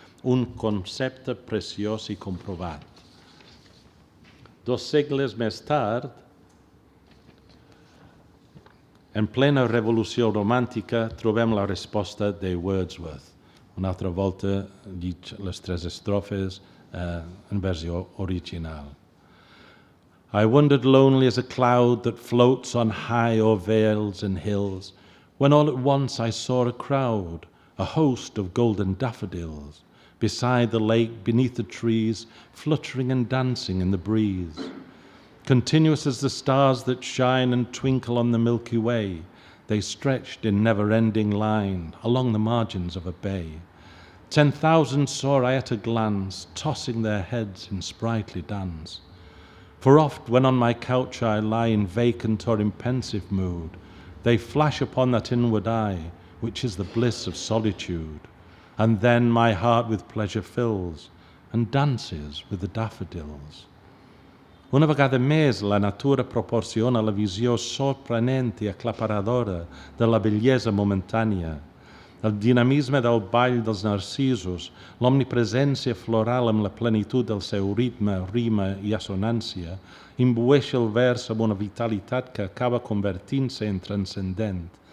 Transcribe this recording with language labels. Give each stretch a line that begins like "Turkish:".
Catalan: un concepte preciós i comprovat. 2 segles més tard, en plena revolució romàntica, trobem la resposta de Wordsworth. Una altra volta llig les 3 estrofes en versió original.
English: I wandered lonely as a cloud that floats on high o'er vales and hills, when all at once I saw a crowd, a host of golden daffodils, beside the lake, beneath the trees, fluttering and dancing in the breeze. Continuous as the stars that shine and twinkle on the Milky Way, they stretched in never-ending line along the margins of a bay. 10,000 saw I at a glance, tossing their heads in sprightly dance. For oft, when on my couch I lie in vacant or in pensive mood, they flash upon that inward eye, which is the bliss of solitude. And then my heart with pleasure fills, and dances with the daffodils.
Catalan: Una vegada més, la natura proporciona la visió sorprenent i aclaparadora de la bellesa momentània, el dinamisme del ball dels narcisos, l'omnipresència floral amb la plenitud del seu ritme, rima i assonància, imbueix el vers amb una vitalitat que acaba convertint-se en transcendent.